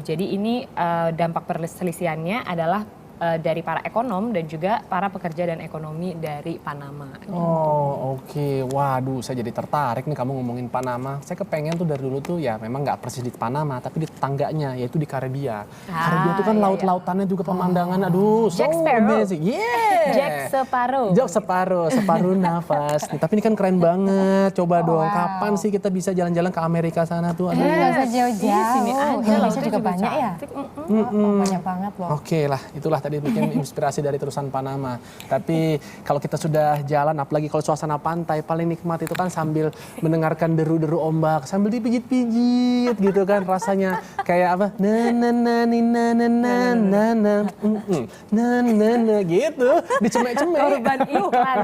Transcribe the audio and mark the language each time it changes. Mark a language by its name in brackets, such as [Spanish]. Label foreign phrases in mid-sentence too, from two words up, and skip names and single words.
[Indonesian] Jadi ini dampak perselisihannya adalah dari para ekonom dan juga para pekerja dan ekonomi dari Panama. Oh, oke. Waduh, saya jadi tertarik nih kamu ngomongin Panama. Saya kepengen tuh dari dulu tuh ya memang nggak persis di Panama, tapi di tetangganya yaitu di Karibia. Karibia itu kan laut-lautannya juga pemandangan. Aduh, [English] so amazing. Yeah. [Indonesian] Jack Sparrow. Jack Sparrow, separuh nafas. Tapi ini kan keren banget. Coba dong, kapan sih kita bisa jalan-jalan ke Amerika sana tuh? Aduh. Nggak usah jauh-jauh. Di sini aja. Indonesia juga banyak ya. Banyak banget loh. Oke lah, itulah tadi bikin inspirasi dari terusan Panama. Tapi kalau kita sudah jalan, apalagi kalau suasana pantai, paling nikmat itu kan sambil mendengarkan deru-deru ombak, sambil dipijit-pijit gitu kan, rasanya kayak apa? Na na na ni na na na na na na na gitu, dicemek-cemek. Korban iklan.